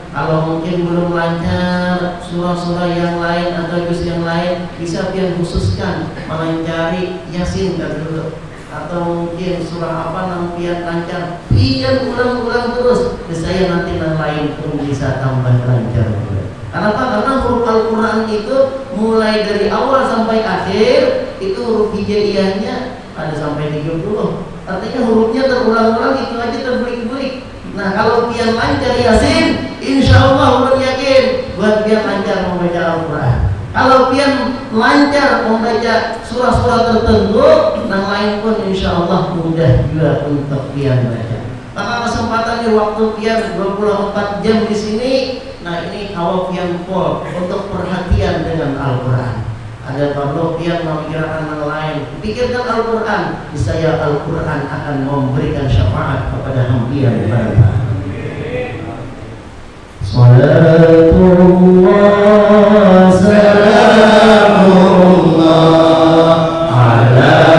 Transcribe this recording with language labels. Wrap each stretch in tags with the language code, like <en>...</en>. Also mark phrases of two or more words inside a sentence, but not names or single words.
<bjn>Kalau mungkin belum lancar surah-surah yang lain atau juz yang lain, bisa biar khususkan mencari Yasin dulu, atau mungkin surah apa nampian lancar, biar ulang-ulang terus. Saya nanti yang lain pun bisa tambah lancar. Kenapa? Karena huruf Al-Quran itu mulai dari awal sampai akhir itu huruf hijaiyahnya ada sampai 30. Artinya hurufnya terulang-ulang, itu aja terbelik-belik. Nah, kalau pian lancar Yasin, insya Allah ulun yakin buat pian lancar membaca Al-Quran. Kalau pian lancar membaca surah-surah tertentu, yang lain pun insya Allah mudah juga untuk pian baca. Maka kesempatannya waktu pian 24 jam di sini. Nah, ini awal pian pol untuk perhatian dengan Al-Quran. Ada perlu pian memikirkan yang lain, pikirkan Al-Quran. Niscaya Al-Quran akan memberikan syafaat kepada hamba daripada.</bjn> <ar>صلاة الله سلام الله على</ar>